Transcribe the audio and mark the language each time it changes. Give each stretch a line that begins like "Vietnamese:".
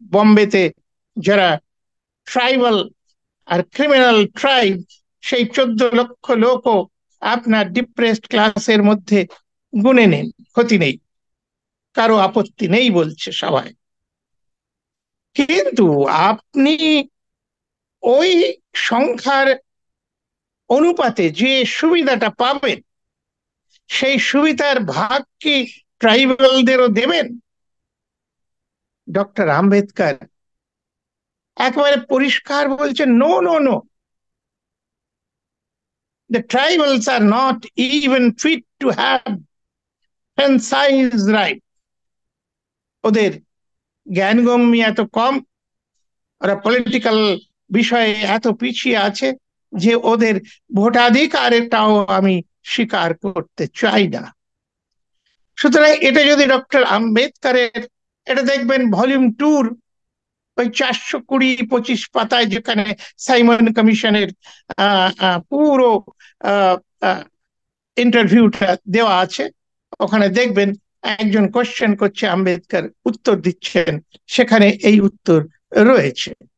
Bangla: বোম্বেতে যারা ট্রাইবাল আর criminal tribe, সেই 14 লক্ষ লোকও আপনার ডিপ্রেসড ক্লাসের মধ্যে গুনে নিন, ক্ষতি নেই, কারো আপত্তি নেই বলছে সবাই। কিন্তু আপনি ওই সংখ্যার অনুপাতে যে সুবিধাটা পাবেন, সেই সুবিধার ভাগ কি ট্রাইবালদেরও দেবেন? ডক্টর আম্বেদকর একেবারে পরিষ্কার বলছেন,
English: No no no, the tribals are not even fit to have franchise right.
Bangla: ওদের জ্ঞানগম্যি এত কম, ওরা পলিটিক্যাল বিষয়ে এত পিছিয়ে আছে যে ওদের ভোটাধিকারটাও আমি স্বীকার করতে চাই না। সুতরাং এটা যদি ডক্টর আম্বেদকরের, এটা দেখবেন ভলিউম 2 ওই 420-25 পাতায়, যেখানে সাইমন কমিশনের পুরো ইন্টারভিউটা দেওয়া আছে, ওখানে দেখবেন একজন কোশ্চেন করছে, আম্বেদকর উত্তর দিচ্ছেন, সেখানে এই উত্তর রয়েছে।